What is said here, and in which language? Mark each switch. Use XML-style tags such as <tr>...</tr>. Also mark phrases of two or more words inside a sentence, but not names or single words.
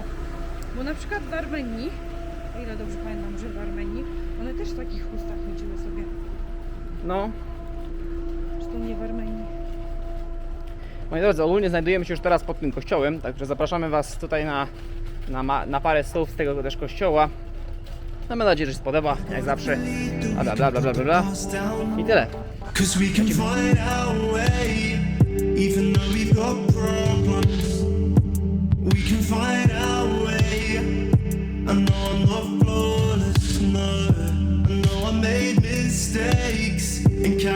<pl>Bo na przykład w Armenii, o ile dobrze pamiętam, że w Armenii, one też w takich chustach chodziły sobie. No, Czy to nie w Armenii? moi drodzy, ogólnie znajdujemy się już teraz pod tym kościołem, także zapraszamy Was tutaj na parę słów z tego też kościoła. No, mam nadzieję, że się spodoba, jak zawsze. A bla bla bla bla bla. I tyle.</pl> <en>'Cause we can find our way, even though we've got problems. We can find our way. I know I'm not flawless, no. I know I made mistakes and</en>